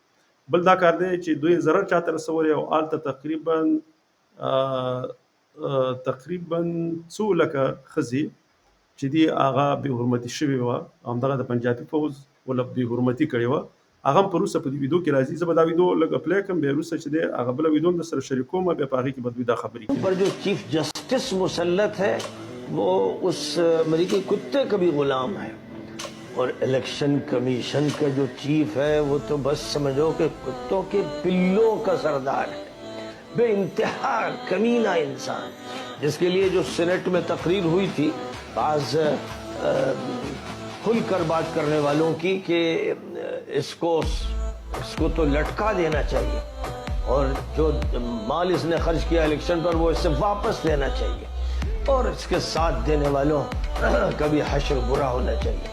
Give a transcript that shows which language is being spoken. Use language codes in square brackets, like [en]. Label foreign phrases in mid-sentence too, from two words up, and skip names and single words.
[ps] بل دا کار دی چې دوی ضرر چاته رسولی او هلته تقریبا څو لکه ښځې چې دی هغه بې حرمتي شوې وه. همدغه د پنجابي فوج ول بې حرمتي کړې وه. هغه هم په وروسته په دې ویډیو کې راځي. زه به دا ویډیو لږ پلی کړم بیا وروسته چې دی هغه بله ویډیو هم درسره شریکوم بیا په هغې کې به دوی دا خبرې کوي. [ur] پر جو [en] chief justice [ur] مسلط ہے وہ اس امریکی کتے کا بھی غلام ہے اور [en] election commission [ur] کا جو چیف ہے وہ تو بس سمجھو کہ کتوں کے پلوں کا سردار ہے. بے انتہا کمینہ انسان جس کے لیے جو سینیٹ میں تقریر ہوئی تھی آج کھل کر بات کرنے والوں کی کہ اس کو تو لٹکا دینا چاہیے اور جو مال اس نے خرچ کیا الیکشن پر وہ اس سے واپس لینا چاہیے اور اس کے ساتھ دینے والوں کا بھی حشر برا ہونا چاہیے.